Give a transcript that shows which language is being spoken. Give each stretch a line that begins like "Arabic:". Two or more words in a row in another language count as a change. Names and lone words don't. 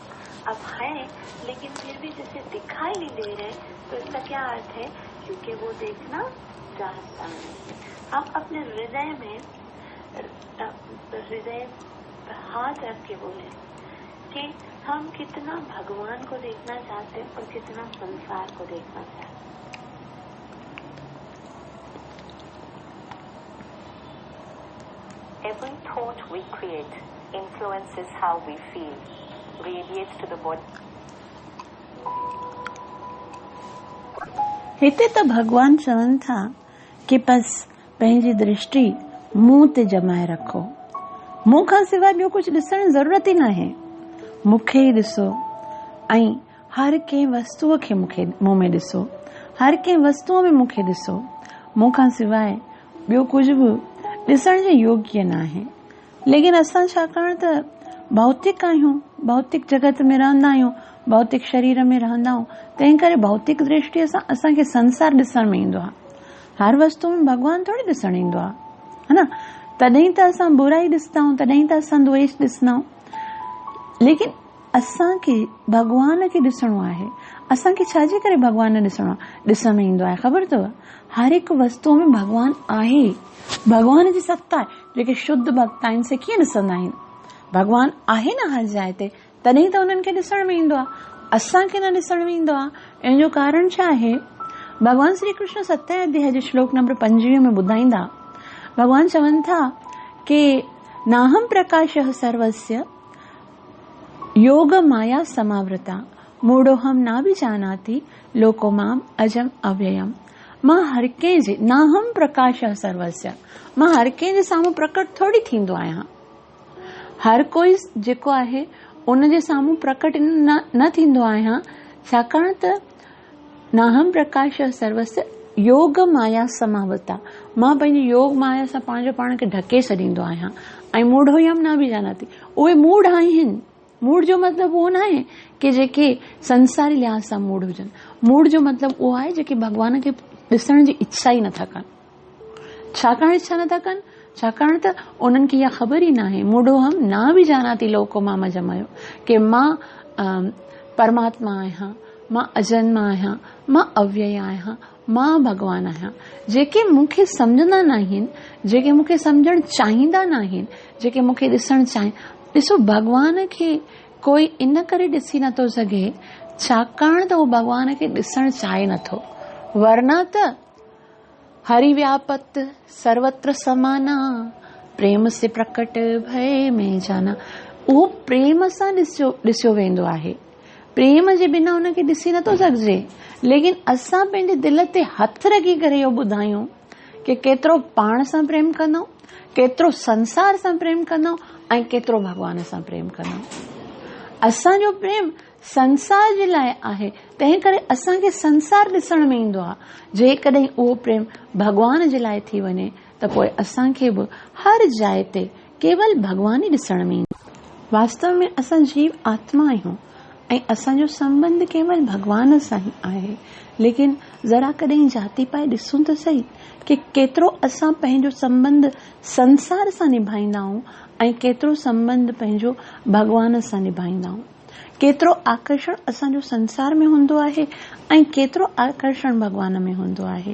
Hindi: अब है लेकिन फिर भी जैसे दिखाई नहीं दे रहे, तो इसका क्या अर्थ है? क्योंकि वो देखना चाहता नहीं। आप अपने हृदय में हाथ रख के बोले कि हम कितना भगवान को देखना चाहते हैं और कितना संसार को देखना चाहते हैं।
English: Every thought we create influences how we feel, radiates to the body.
Sindhi: हिते त भगवान चवनि था कि बस पंहिंजी दृष्टि मूं ते जमाए रखो, मूं खां सवाइ ॿियो कुझु ॾिसण जी ज़रूरत ई न आहे। मूंखे ई ॾिसो ऐं हर कंहिं वस्तुअ खे मूं में ॾिसो, हर कंहिं वस्तुअ में मूंखे ॾिसो। मूं खां सवाइ ॿियो कुझु बि ॾिसण जे योग्य न आहे। लेकिन असां छाकाणि त भौतिक आहियूं, भौतिक जगत में रहंदा आहियूं, भौतिक शरीर में रहंदा आहियूं, तंहिं करे भौतिक दृष्टिअ सां असांखे संसार ॾिसण में ईंदो आहे। हर वस्तु में भगवान थोड़ी ॾिसण ईंदो आहे, है न? तॾहिं त असां बुराई ॾिसंदा आहियूं, तॾहिं त असां द्वेष ॾिसंदा आहियूं। लेकिन असांखे भगवान खे ॾिसणो आहे। असांखे छाजे करे भगवान ॾिसणो आहे? ॾिसण में ईंदो आहे, ख़बर अथव? हर हिकु वस्तुअ में भगवान आहे, भगवान जी सत्ता आहे। जेके शुद्ध भक्त आहिनि से कीअं ॾिसंदा आहिनि? भगवान आहे न हर जाइ ते, तॾहिं त उन्हनि खे ॾिसण में ईंदो आहे, असांखे न ॾिसण में ईंदो आहे। इन जो कारण छा आहे? भगवान श्री कृष्ण 7 अध्याय जे श्लोक नंबर 25 में ॿुधाईंदा, भगवान चवनि था कि
Sanskrit: नाहम प्रकाशः सर्वस्य योग माया समावृता मूढ़ोहम ना भी जानाति लोको माम अजम अव्ययम।
Sindhi: मां हर कंहिं जे
Sanskrit: नाहम प्रकाशः सर्वस्य,
Sindhi: मां हर कंहिं जे साम्हूं प्रकट थोड़ी थींदो आहियां। हर कोई जेको आहे उन जे साम्हूं प्रकट न थींदो आहियां, छाकाणि त
Sanskrit: नाहम प्रकाशः सर्वस्य योग माया समावता,
Sindhi: मां पंहिंजी योग माया सां पंहिंजो पाण खे ढके छॾींदो आहियां। ऐं मूढ़ोयम न बि जानाति, उहे मूढ़ आहिनि। मूढ़ जो मतिलबु उहो न आहे कि जेके संसारी लिहाज़ सां मूढ़ हुजनि। मूढ़ जो मतिलबु उहो आहे जेके भगवान खे ॾिसण जी इच्छा ई नथा कनि। छाकाणि इच्छा नथा कनि? छाकाणि त उन्हनि खे इहा ख़बर ई न आहे।
Sanskrit: मूढ़ोहम न बि जानाति लोको माम अजमयो,
Sindhi: कि मां परमात्मा आहियां, मां अजन्मा आहियां, मां अव्यय आहियां, मां भगवान आहियां। जेके मूंखे सम्झंदा न आहिनि, जेके मूंखे सम्झणु चाहींदा न आहिनि, जेके मूंखे ॾिसणु चाहिनि, ॾिसो भगवान खे कोई इन करे ॾिसी नथो सघे छाकाणि त उहो भगवान खे ॾिसणु चाहे नथो, वरना त
Hindi: हरि व्यापत सर्वत्र समाना प्रेम से प्रकट भय में जाना।
Sindhi: उहो प्रेम सां ॾिसियो वेंदो आहे, प्रेम जे बिना उनखे ॾिसी नथो सघिजे। लेकिन असां पंहिंजे दिल ते हथ रखी करे इहो ॿुधायूं कि केतिरो पाण सां प्रेम कंदो, केतिरो संसार सां प्रेम कंदो ऐं केतिरो भगवान सां प्रेम कंदो। असांजो प्रेम संसार जे लाइ आहे, तंहिं करे असांखे संसार ॾिसण में ईंदो आहे। जेकॾहिं उहो प्रेम भगवान जे लाइ थी वञे त पोइ असांखे बि हर जाइ ते केवल भगवान ई ॾिसण में ईंदो। वास्तव में असां जीव आत्मा आहियूं ऐं असांजो संबंध केवल भगवान सां ई आहे। लेकिन ज़रा कॾहिं जाती पाए ॾिसूं त सही कि केतिरो असां पंहिंजो संबंध संसार सां निभाईंदा आहियूं ऐं केतिरो संबंध पंहिंजो भगवान सां निभाईंदा आहियूं। केतिरो आकर्षण असांजो संसार में हूंदो आहे ऐं केतिरो आकर्षण भगवान में हूंदो आहे।